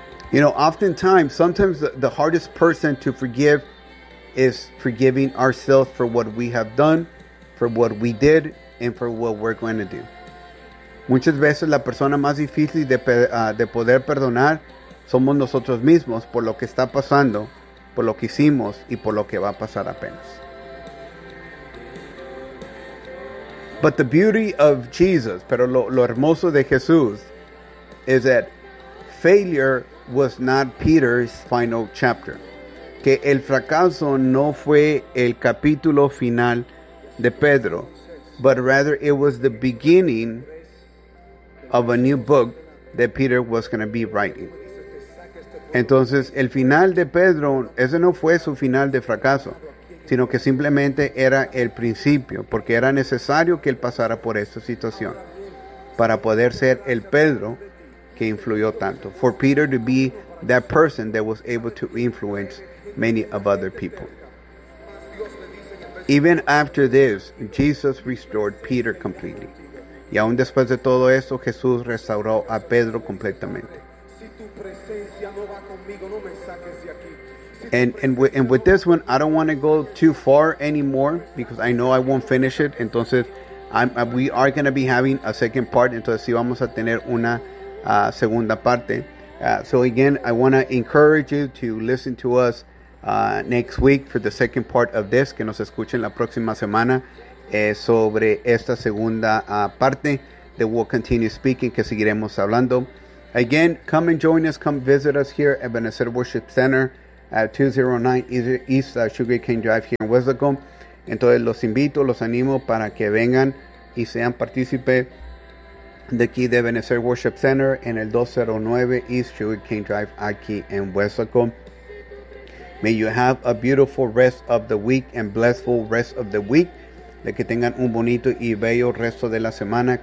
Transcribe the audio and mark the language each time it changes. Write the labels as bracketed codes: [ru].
[en] You know, oftentimes, sometimes the hardest person to forgive is forgiving ourselves for what we have done, for what we did, and for what we're going to do. [es] Muchas veces la persona más difícil de poder perdonar somos nosotros mismos por lo que está pasando, por lo que hicimos, y por lo que va a pasar apenas. [en] But the beauty of Jesus, [es] pero lo hermoso de Jesús, [en] is that failure was not Peter's final chapter. [es] Que el fracaso no fue el capítulo final de Pedro, [en] but rather it was the beginning of a new book that Peter was going to be writing. [es] Entonces, el final de Pedro, ese no fue su final de fracaso, sino que simplemente era el principio, porque era necesario que él pasara por esta situación para poder ser el Pedro que influyó tanto. [en] For Peter to be that person that was able to influence many of other people. Even after this, Jesus restored Peter completely. [es] Y aún después de todo eso, Jesús restauró a Pedro completamente. [en] And with this one, I don't want to go too far anymore because I know I won't finish it. Entonces, we are going to be having a second part. [es] Entonces, sí vamos a tener una segunda parte. [en] So again, I want to encourage you to listen to us next week for the second part of this, [es] que nos escuchen la próxima semana sobre esta segunda parte, [en] that we'll continue speaking, [es] que seguiremos hablando. [en] Again, come and join us. Come visit us here at Benecer Worship Center at 209 East Sugar Cane Drive here in Weslaco. [es] Entonces, los invito, los animo para que vengan y sean partícipe de aquí de Benecer Worship Center en el 209 East Sugar Cane Drive aquí en Weslaco. [en] May you have a beautiful rest of the week and blessful rest of the week. [es] De que tengan un bonito y bello resto de la semana.